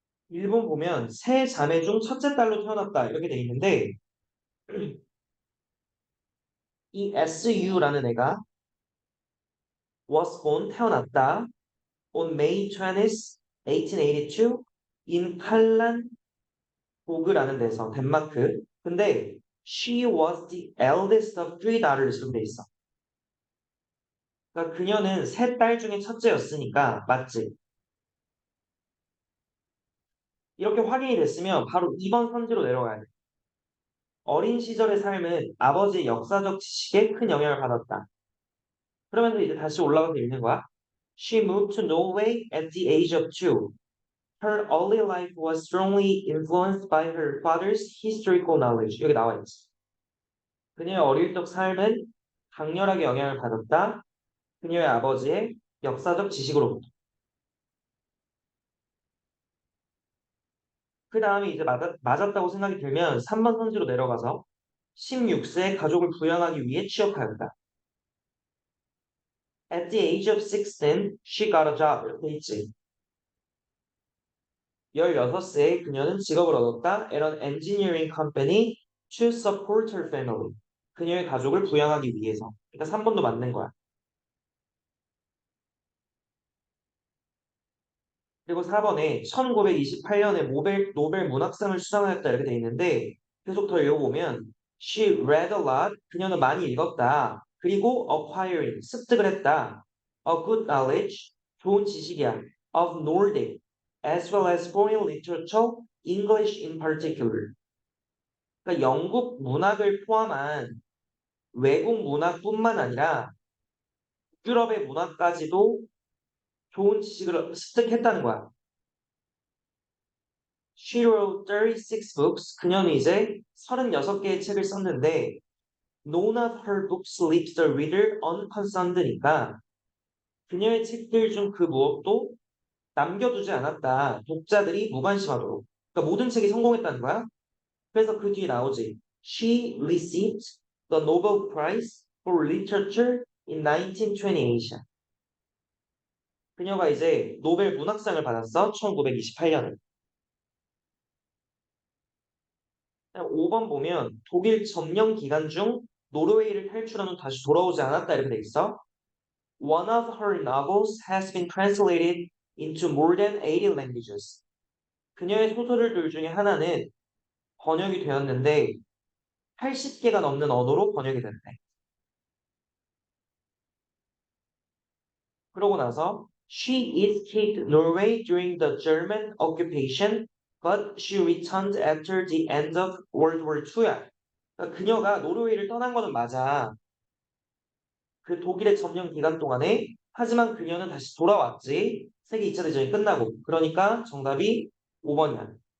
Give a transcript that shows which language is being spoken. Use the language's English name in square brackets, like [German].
[Korean] 1번 보면 세 자매 중 첫째 딸로 태어났다 이렇게 돼 있는데 이 SU라는 애가 [English] was born [Korean] 태어났다 [English] on May 20th, 1882 in [Korean] 칼란보그라는 데서 덴마크. 근데 [English] she was the eldest of three daughters [Korean] 이렇게 돼 있어. 그러니까 그녀는 세 딸 중에 첫째였으니까 맞지? 이렇게 확인이 됐으면 바로 2번 선지로 내려가야 돼. 어린 시절의 삶은 아버지의 역사적 지식에 큰 영향을 받았다. 그러면서 이제 다시 올라가서 읽는 거야. [English] She moved to Norway at the age of two. Her early life was strongly influenced by her father's historical knowledge. [Korean] 여기 나와 있지. 그녀의 어릴 적 삶은 강렬하게 영향을 받았다. 그녀의 아버지의 역사적 지식으로부터. 그 다음에 이제 맞았다고 생각이 들면 3번 선지로 내려가서 16세 가족을 부양하기 위해 취업하였다. [English] At the age of 16, she got a job. [Korean] 이렇게 있지. 16세에 그녀는 직업을 얻었다. [English] At an engineering company to support her family. [Korean] 그녀의 가족을 부양하기 위해서. 그러니까 3번도 맞는 거야. 그리고 4번에 1928년에 노벨 문학상을 수상하였다 이렇게 돼 있는데 계속 더 읽어보면 [English] She read a lot. [Korean] 그녀는 많이 읽었다. 그리고 [English] acquiring [Korean] 습득을 했다. [English] A good knowledge [Korean] 좋은 지식이야. [English] Of Nordic as well as foreign literature, English in particular. [Korean] 그러니까 영국 문학을 포함한 외국 문학뿐만 아니라 유럽의 문학까지도 좋은 지식을 습득했다는 거야. [English] She wrote 36 books. [Korean] 그녀는 이제 36개의 책을 썼는데 [English] none of her books leaves the reader unconcerned [Korean] 니까 그녀의 책들 중 그 무엇도 남겨두지 않았다. 독자들이 무관심하도록. 그러니까 모든 책이 성공했다는 거야. 그래서 그 뒤에 나오지. [English] She received the Nobel Prize for Literature in 1928. [Korean] 그녀가 이제 노벨 문학상을 받았어. 1928년에. 5번 보면 독일 점령 기간 중 노르웨이를 탈출한 후 다시 돌아오지 않았다 이렇게 돼 있어. [English] One of her novels has been translated into more than 80 languages. [Korean] 그녀의 소설들 중에 하나는 번역이 되었는데 80개가 넘는 언어로 번역이 됐대. 그러고 나서 [English] She escaped Norway during the German occupation, but she returned after the end of World War II야. [Korean] 그러니까 그녀가 노르웨이를 떠난 거는 맞아. 그 독일의 점령 기간 동안에. 하지만 그녀는 다시 돌아왔지. 세계 2차 대전이 끝나고. 그러니까 정답이 5번이야.